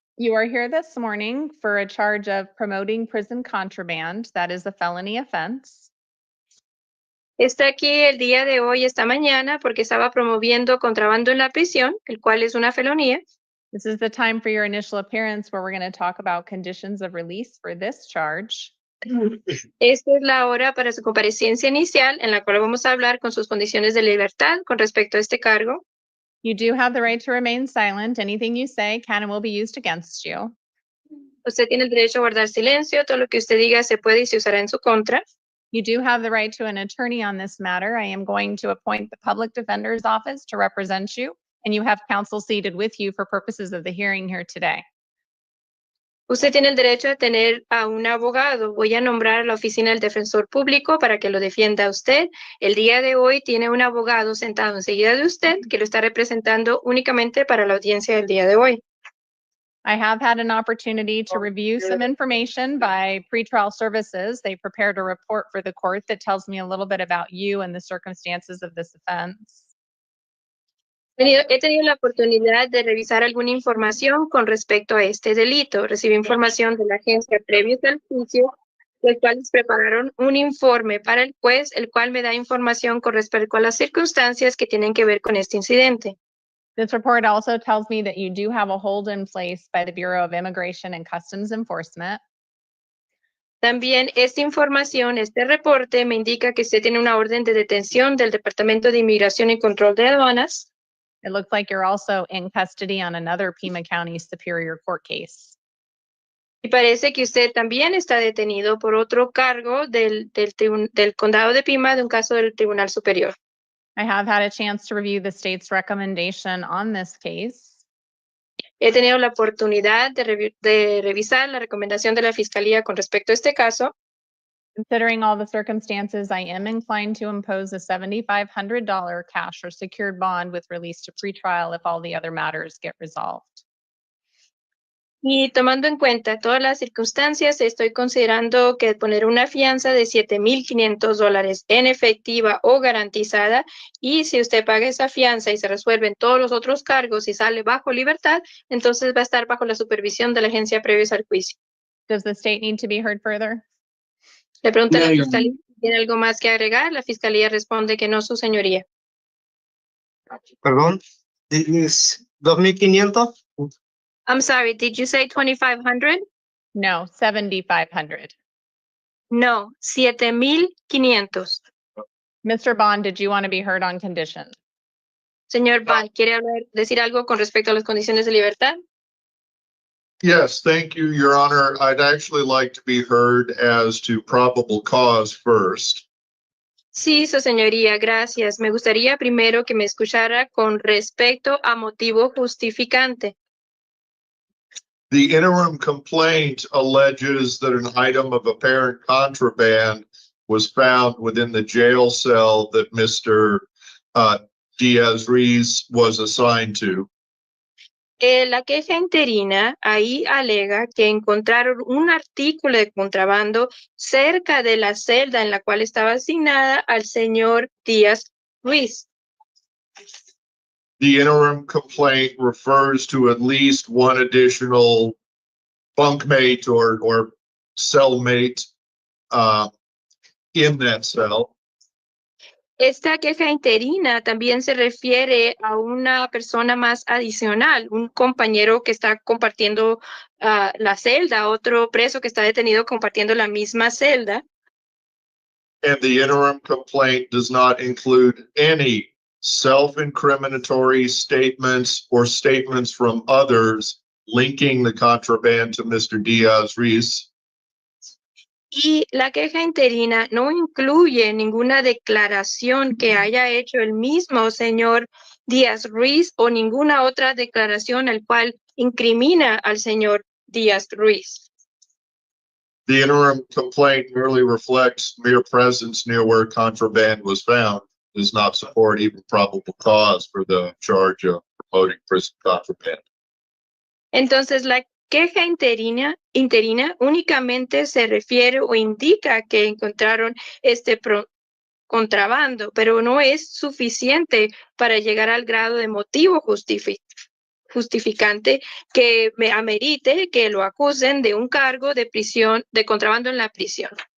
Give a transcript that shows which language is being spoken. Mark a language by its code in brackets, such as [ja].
[en] You are here this morning for a charge of promoting prison contraband. That is a felony offense. [es] Está aquí el día de hoy, esta mañana, porque estaba promoviendo contrabando en la prisión, el cual es una felonía. [en] This is the time for your initial appearance where we're going to talk about conditions of release for this charge. [es] Esta es la hora para su comparecencia inicial, en la cual vamos a hablar con sus condiciones de libertad con respecto a este cargo. [en] You do have the right to remain silent. Anything you say can and will be used against you. [es] Usted tiene el derecho a guardar silencio. Todo lo que usted diga se puede y se usará en su contra. [en] You do have the right to an attorney on this matter. I am going to appoint the public defender's office to represent you, and you have counsel seated with you for purposes of the hearing here today. [es] Usted tiene el derecho a tener a un abogado. Voy a nombrar a la oficina del defensor público para que lo defienda a usted. El día de hoy tiene un abogado sentado enseguida de usted que lo está representando únicamente para la audiencia del día de hoy. [en] I have had an opportunity to review some information by pretrial services. They prepared a report for the court that tells me a little bit about you and the circumstances of this offense. [es] He tenido la oportunidad de revisar alguna información con respecto a este delito. Recibí información de la agencia previos al juicio, los cuales prepararon un informe para el juez, el cual me da información con respecto a las circunstancias que tienen que ver con este incidente. [en] This report also tells me that you do have a hold in place by the Bureau of Immigration and Customs Enforcement. [es] También esta información, este reporte, me indica que usted tiene una orden de detención del Departamento de Inmigración y Control de Aduanas. [en] It looks like you're also in custody on another Pima County Superior Court case. [es] Y parece que usted también está detenido por otro cargo del condado de Pima, de un caso del Tribunal Superior. [en] I have had a chance to review the state's recommendation on this case. [es] He tenido la oportunidad de revisar la recomendación de la Fiscalía con respecto a este caso. [en] Considering all the circumstances, I am inclined to impose a $7,500 cash or secured bond with release to pretrial if all the other matters get resolved. [es] Y tomando en cuenta todas las circunstancias, estoy considerando que poner una fianza de $7,500 en efectiva o garantizada, y si usted paga esa fianza y se resuelven todos los otros cargos y sale bajo libertad, entonces va a estar bajo la supervisión de la agencia previos al juicio. [en] Does the state need to be heard further? [es] Le pregunta a la No, Fiscalía si tiene algo más que agregar. La Fiscalía responde que no, su señoría. Perdón. ¿Es 2,500? [en] I'm sorry, did you say 2,500? No, 7,500. [es] No, 7,500. [en] Mr. Bond, did you want to be heard on condition? [es] Señor Bond, ¿quiere decir algo con respecto a las condiciones de libertad? [en] Yes, thank you, Your Honor. I'd actually like to be heard as to probable cause first. [es] Sí, su señoría, gracias. Me gustaría primero que me escuchara con respecto a motivo justificante. [en] The interim complaint alleges that an item of apparent contraband was found within the jail cell that Mr. Diaz-Ruiz was assigned to. [es] La queja interina ahí alega que encontraron un artículo de contrabando cerca de la celda en la cual estaba asignada al señor Díaz-Ruiz. [en] The interim complaint refers to at least one additional bunkmate or cellmate in that cell. [es] Esta queja interina también se refiere a una persona más adicional, un compañero que está compartiendo la celda, otro preso que está detenido compartiendo la misma celda. [en] And the interim complaint does not include any self-incriminatory statements or statements from others linking the contraband to Mr. Diaz-Ruiz. [es] Y la queja interina no incluye ninguna declaración que haya hecho el mismo señor Díaz Ruiz o ninguna otra declaración al cual incrimina al señor Díaz Ruiz. [en] The interim complaint merely reflects mere presence near where contraband was found, does not support even probable cause for the charge of promoting prison contraband. [es] Entonces, la queja interina únicamente se refiere o indica que encontraron este contrabando, pero no es suficiente para llegar al grado de motivo justificante que me amerite que lo acusen de un cargo de prisión, de contrabando en la prisión.